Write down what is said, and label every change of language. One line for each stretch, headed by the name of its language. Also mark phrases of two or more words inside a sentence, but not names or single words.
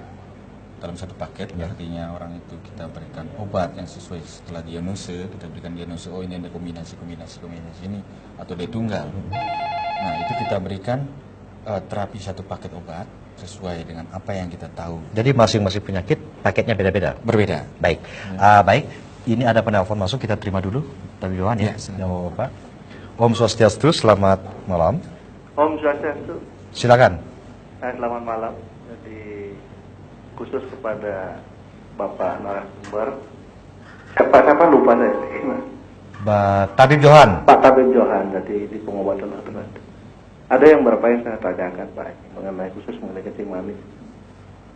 Indonesian: Dalam 1 paket, artinya orang itu kita berikan obat yang sesuai setelah diagnosis, kita berikan diagnosis, oh ini ada kombinasi ini, atau dia tunggal. Nah itu kita berikan terapi 1 paket obat sesuai dengan apa yang kita tahu. Jadi masing-masing penyakit paketnya beda-beda? Berbeda. Baik. Baik, ini ada penelpon masuk, kita terima dulu. Tapi Johan ya, yang Bapak. Om Swastiastu, selamat malam. Om Swastiastu. Silakan. Selamat malam. Jadi khusus kepada Bapak narasumber. Siapa lupa saya. Tabib Johan. Pak Tabib Johan, jadi di pengobatan alternatif. Ada yang berapa yang saya tanyakan Pak mengenai khusus mengenai kencing manis.